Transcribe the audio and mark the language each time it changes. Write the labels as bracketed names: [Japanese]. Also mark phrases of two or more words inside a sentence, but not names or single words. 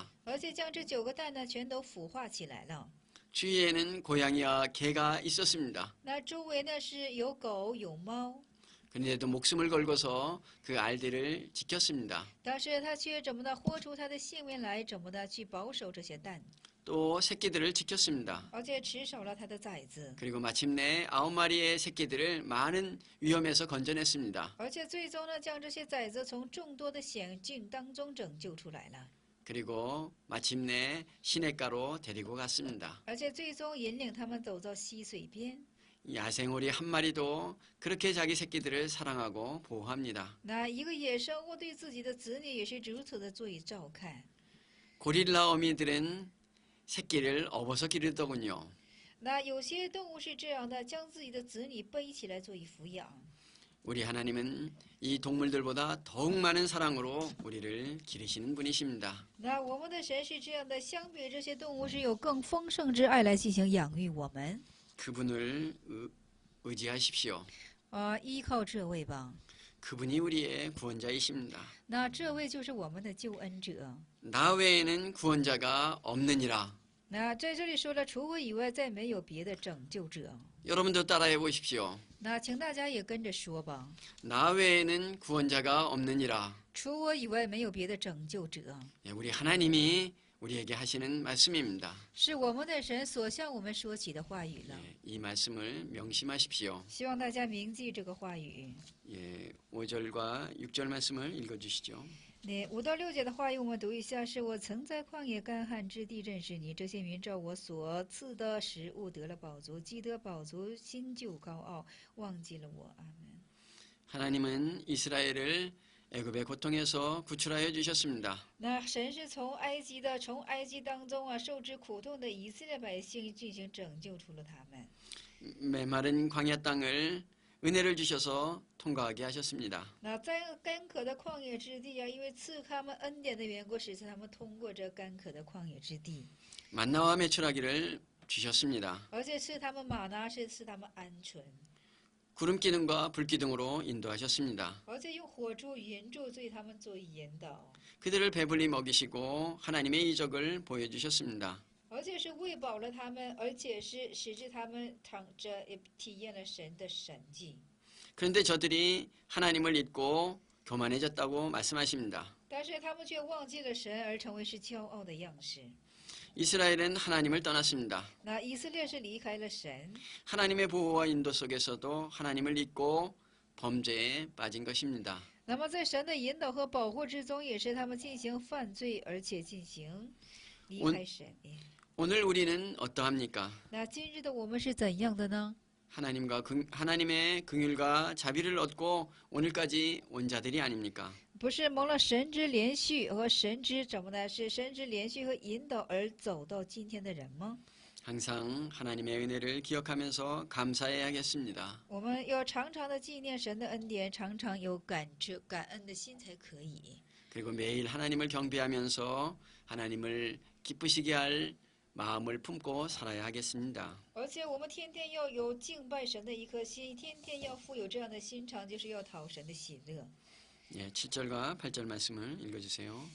[Chinese] 而且将这9个蛋呢，全都孵化起来了。 [Korean] 주위에는 고양이와 개가 있었습니다. [Chinese] 那周围呢是有狗有猫， [Korean] 그런데도 목숨을 걸고서 그 알들을 지켰습니다. [Chinese] 但是他却怎么的豁出他的性命来，怎么的去保守这些蛋， [Korean] 또 새끼들을 지켰습니다. [Chinese] 而且持守了他的崽子， [Korean] 그리고 마침내 9마리의 새끼들을 많은 위험에서 건져냈습니다. [Chinese] 而且最终呢，将这些崽子从众多的险境当中拯救出来了， [Korean] 그리고 마침내 시냇가로 데리고 갔습니다. [Chinese] 而且最终引领他们走到溪水边。 [Korean] 야생오리 한 마리도 그렇게 자기 새끼들을 사랑하고 보호합니다. [Chinese] 那一个野生物对自己的子女也是如此的做以照看。 [Korean] 고릴라 어미들은 새끼를 업어서 기르더군요. [Chinese] 那有些动物是这样的，将自己的子女背起来做以抚养。 [Korean] 우리 하나님은 이 동물들보다 더욱 많은 사랑으로 우리를 기르시는 분이십니다. [Chinese] 那我们的神是这样的，相比这些动物是有更丰盛之爱来进行养育我们。 [Korean] 그분을 의지하십시오. [Chinese] 依靠这位吧。 [Korean] 그분이 우리의 구원자이십니다. [Chinese] 那这位就是我们的救恩者。 [Korean] 나 외에는 구원자가 없느니라. [Chinese] 那在这里说了，除我以外再没有别的拯救者。 [Korean] 여러분도 따라해 보십시오. [Chinese] 那请大家也跟着说吧， [Korean] 나 외에는 구원자가 없느니라. [Chinese] 除我以外没有别的拯救者。 [Korean] 우리 하나님이 우리에게 하시는 말씀입니다. [Chinese] 是我们的神所向我们说起的话语了。 [Korean] 이 말씀을 명심하십시오. [Chinese] 希望大家铭记这个话语。 [Korean] 5절과 6절 말씀을 읽어주시죠. [Chinese] 那5到6节的话语，我们读一下：是我曾在旷野干旱之地认识你，这些民照我所赐的食物得了饱足，既得饱足，心就高傲，忘记了我。阿门。 [Korean] 하나님은 이스라엘을 애굽의 고통에서 구출하여 주셨습니다. [Chinese] 那神是从埃及当中啊受之苦痛的以色列百姓进行拯救出了他们。 [Korean] 메마른 광야 땅을 은혜를 주셔서 통과하게 하셨습니다. [Chinese] 那在干渴的旷野之地啊，因为赐他们恩典的缘故，使他们通过这干渴的旷野之地， [Korean] 만나와 메추라기를 주셨습니다. [Chinese] 而且赐他们玛拿，是赐他们鹌鹑， [Korean] 구름 기둥과 불 기둥으로 인도하셨습니다. [Chinese] 而且用火柱、云柱对他们做引导， [Korean] 그들을 배불리 먹이시고 하나님의 이적을 보여주셨습니다. [Chinese] 而且是喂饱了他们，而且是使之他们也体验了神的神迹。 [Korean] 그런데 저들이 하나님을 잊고 교만해졌다고 말씀하십니다. [Chinese] 但是他们却忘记了神，而成为是骄傲的样式。 [Korean] 이스라엘은 하나님을 떠났습니다. [Chinese] 那以色列是离开了神， [Korean] 하나님의 보호와 인도 속에서도 하나님을 잊고 범죄에 빠진 것입니다. [Chinese] 那么在神的引导和保护之中，也是他们进行犯罪，而且进行离开神。 [Korean] 오늘 우리는 어떠합니까? [Chinese] 那今日的我们是怎样的呢？ [Korean] 하나님의 긍휼과 자비를 얻고 오늘까지 온 자들이 아닙니까? [Chinese] 不是蒙了神之连续和神之怎么呢？是神之连续和引导而走到今天的人吗？ [Korean] 항상 하나님의 은혜를 기억하면서 감사해야겠습니다. [Chinese] 我们要常常的纪念神的恩典，常常有感恩的心才可以。 [Korean] 그리고 매일 하나님을 경배하면서 하나님을 기쁘시게 할 마음을 품고 살아야 하겠습니다. [Chinese] 而且我们天天要有敬拜神的一颗心，天天要富有这样的心肠，就是要讨神的喜乐。 [Korean] 예, 7절과 8절 말씀을 읽어주세요.